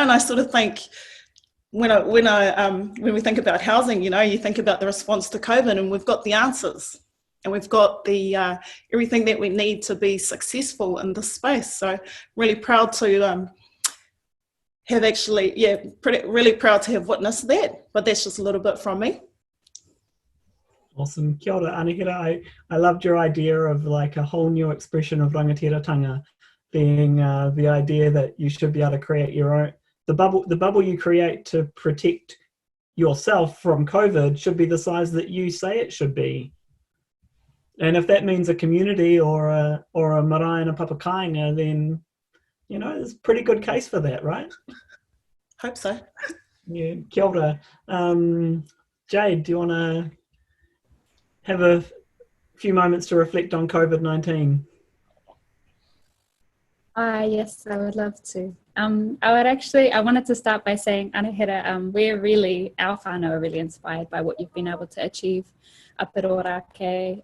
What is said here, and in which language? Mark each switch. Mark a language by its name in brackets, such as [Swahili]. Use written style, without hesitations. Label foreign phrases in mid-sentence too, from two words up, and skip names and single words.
[English] And I sort of think when we think about housing, you know, you think about the response to COVID, and we've got the answers, and we've got the everything that we need to be successful in this space. So really proud to have actually, really proud to have witnessed that. But that's just a little bit from me. Awesome. [Māori] Kia ora, Anahira. [English] I loved your idea of like a whole new expression of rangatiratanga being the idea that you should be able to create your own, the bubble you create to protect yourself from COVID should be the size that you say it should be. And if that means a community or a marae and a papakainga, then, you know, there's a pretty good case for that, right? Hope so. Yeah, [Māori] kia ora. [English] Jade, do you want to have a few moments to reflect on COVID-19? Yes, I would love to. I wanted to start by saying, Anahira, our whānau are really inspired by what you've been able to achieve up at Orake.